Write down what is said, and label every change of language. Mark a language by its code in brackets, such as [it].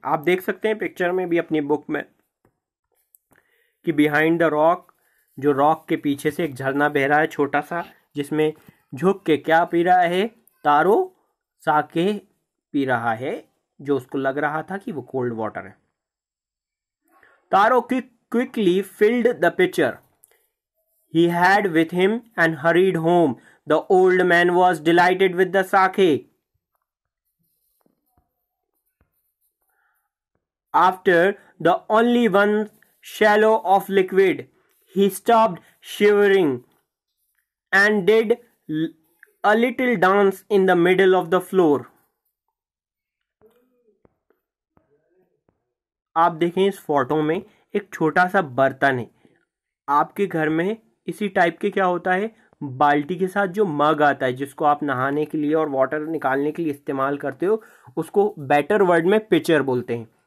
[hi] आप देख सकते हैं पिक्चर में भी अपनी बुक में कि [en] behind the rock, [hi] जो रॉक के पीछे से एक झरना बह रहा है छोटा सा, जिसमें झुक के क्या पी रहा है? तारो साके पी रहा है, जो उसको लग रहा था कि वो कोल्ड वाटर है। [en] Taro quickly filled the pitcher he had with him and hurried home. The old man was delighted with the sake. After the only one shallow of liquid, he stopped shivering and did a little dance in the middle of the floor. [hi] आप देखें इस photo में एक छोटा सा बर्तन है। आपके घर में इसी टाइप के क्या होता है, बाल्टी के साथ जो मग आता है जिसको आप नहाने के लिए और वाटर निकालने के लिए इस्तेमाल करते हो, उसको बेटर वर्ड में पिचर बोलते हैं।